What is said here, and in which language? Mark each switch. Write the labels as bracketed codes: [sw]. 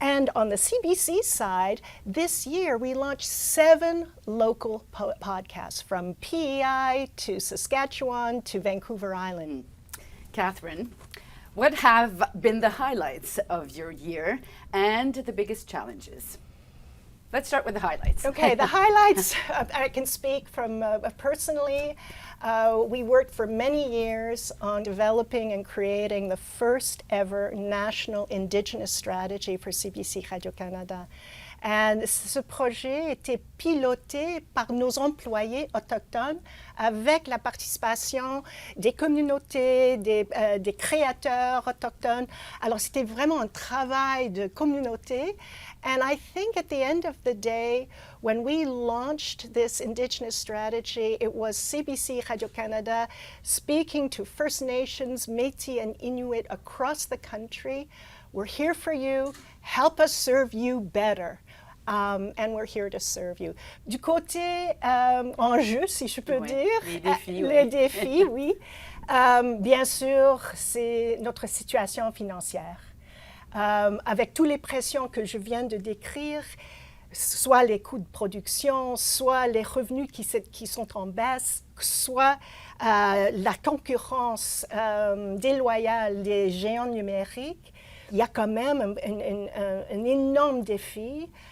[en] And on the CBC side, this year we launched 7 local podcasts from PEI to Saskatchewan to Vancouver Island. Catherine, what have been the highlights of your year and the biggest challenges? Let's start with the highlights. Okay, the highlights, I can speak from personally. We worked for many years on developing and creating the first ever national Indigenous strategy for CBC Radio-Canada. [fr] Et ce projet était piloté par nos employés autochtones avec la participation des communautés, des créateurs autochtones. Alors c'était vraiment un travail de communauté. [en] And I think at the end of the day, when we launched this Indigenous strategy, it was CBC Radio-Canada speaking to First Nations, Métis and Inuit across the country. We're here for you. Help us serve you better. And we're here to serve you. [fr] Du côté enjeu, si je peux dire, les défis, oui. Bien sûr, c'est notre situation financière. Avec toutes les pressions que je viens de décrire, soit les coûts de production, soit les revenus qui sont en baisse, soit la concurrence déloyale des géants numériques, il y a quand même un énorme défi